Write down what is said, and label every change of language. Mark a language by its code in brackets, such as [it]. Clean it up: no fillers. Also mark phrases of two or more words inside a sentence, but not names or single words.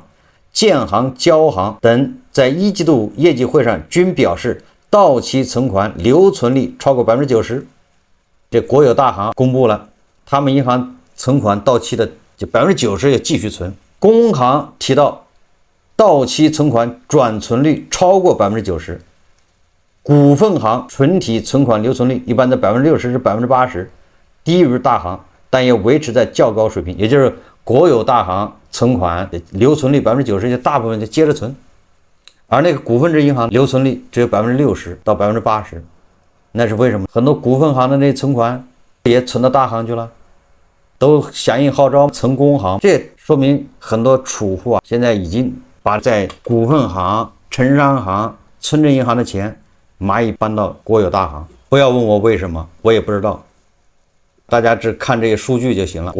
[zh] 建行、交行等在一季度業績會上均表示，到期存款留存率超過 90%。這國有大行公布了，他們銀行存款到期的就 90% 也繼續存。工行提到到期存款轉存率超過 90%。股份行純體存款留存率一般在 60% 至 80%， 低於大行。但也維持在較高水平，也就是國有大行存款留存率90%，就大部分就接着存，而那個股份制银行留存率只有60%到80%，那是為什么？很多股份行的那存款也存到大行去了，都響应號召存工行，這說明很多儲戶啊，現在已經把在股份行、城商行、村鎮銀行的錢螞蟻搬到國有大行。不要問我為什麼，我也不知道。大家只看這些數據就行了。